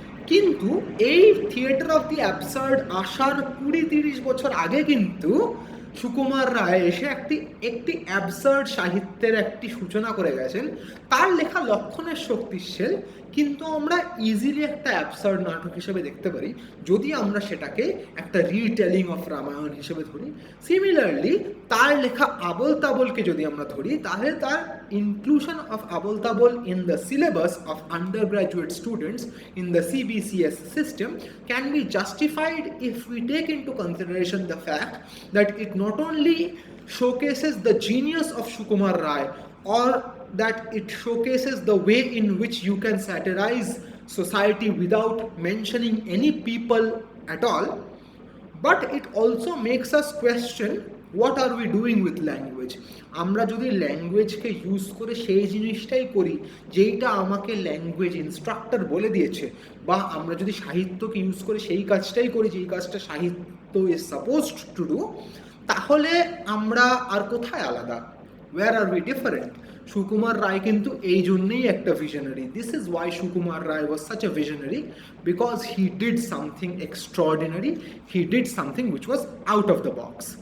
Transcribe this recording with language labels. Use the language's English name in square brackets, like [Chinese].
[Bangla] কিন্তু এই theatre of the absurd আসার 20-30 বছর আগে কিন্তু সুকুমার রায় এসে একটি অ্যাবসার্ড সাহিত্যের একটি সূচনা করে গেছেন। তার লেখা লক্ষণের শক্তিশাল, কিন্তু আমরা ইজিলি একটা অ্যাবসার্ড নাটক হিসেবে দেখতে পারি যদি আমরা সেটাকে একটা রিটেলিং অফ রামায়ণ হিসেবে ধরি। সিমিলারলি তার লেখা আবল তাবলকে যদি আমরা ধরি, তাহলে তার [English] Inclusion of Abol Tabol in the syllabus of under graduate students in the CBCS system can be justified if we take into consideration the fact that it not only showcases the genius of Sukumar Rai, or that it showcases the way in which you can satirize society without mentioning any people at all, but it also makes us question what are we doing with language. [Bangla] আমরা যদি ল্যাঙ্গুয়েজকে use করে সেই জিনিসটাই করি যেইটা আমাকে language instructor বলে দিয়েছে, বা আমরা যদি সাহিত্যকে ইউজ করে সেই কাজটাই করি যেই কাজটা সাহিত্য ইজ সাপোজড টু ডু, তাহলে আমরা আর কোথায় আলাদা? [English] Where are we different? [Bangla] Sukumar Ray কিন্তু এই জন্যই একটা visionary. [English] This is why Sukumar Rai was such a visionary, because he did something extraordinary. He did something which was out of the box.